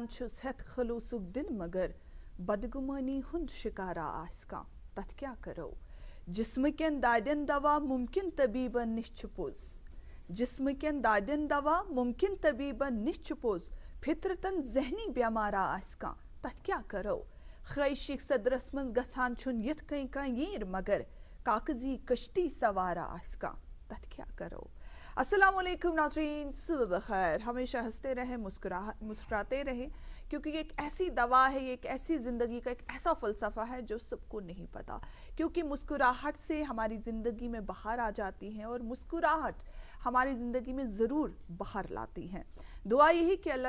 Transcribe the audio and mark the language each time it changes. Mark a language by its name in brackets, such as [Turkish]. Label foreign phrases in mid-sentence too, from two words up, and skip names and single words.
[Kashmiri] چھُس ہٮ۪تھ خلوٗصُک دِل مگر بدگُمٲنی ہُنٛد شِکارا آسہِ کانٛہہ تتھ کیٛاہ کرو جسمہٕ کٮ۪ن دادٮ۪ن دوا مُمکِن طبیٖبن نِش چھُ پوٚز جسمہٕ کٮ۪ن دادٮ۪ن دوا مُمکِن طبیٖبن نِش چھُ پوٚز فطرتن ذہنی بٮ۪مارا آسہِ کانٛہہ تتھ کیٛاہ کرو خٲہشٕکۍ صدرس منٛز گژھان چھُنہٕ یِتھ کٔنۍ کانٛہہ ییٖر مگر کاغذی کشتی سوارا آسہِ کانٛہہ تتھ کیا کرو [Urdu] السلام علیکم ناظرین صبح بخیر ہمیشہ ہنستے رہیں مسکراتے رہیں کیونکہ یہ ایک ایسی دوا ہے یہ ایک ایسی زندگی کا ایک ایسا فلسفہ ہے جو سب کو نہیں پتا کیونکہ مسکراہٹ سے ہماری زندگی میں بہار آ جاتی ہے اور مسکراہٹ ہماری زندگی میں ضرور بہار لاتی ہیں دعا یہی کہ اللہ